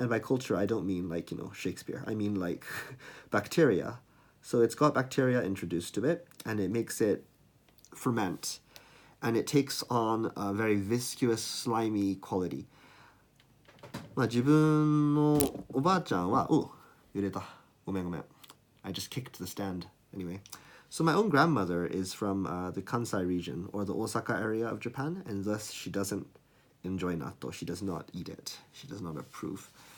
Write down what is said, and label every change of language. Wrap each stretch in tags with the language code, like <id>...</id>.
<en>And by culture, I don't mean like, Shakespeare. I mean like bacteria. So it's got bacteria introduced to it, and it makes it ferment, and it takes on a very viscous, slimy quality.</en> <ja>まあ自分のおばあちゃんは、揺れた。ごめんごめん。</ja> <en>I just kicked the stand. Anyway, so my own grandmother is from the Kansai region, or the Osaka area of Japan, and thus she doesn't enjoy natto. She does not eat it. She does not approve.</en>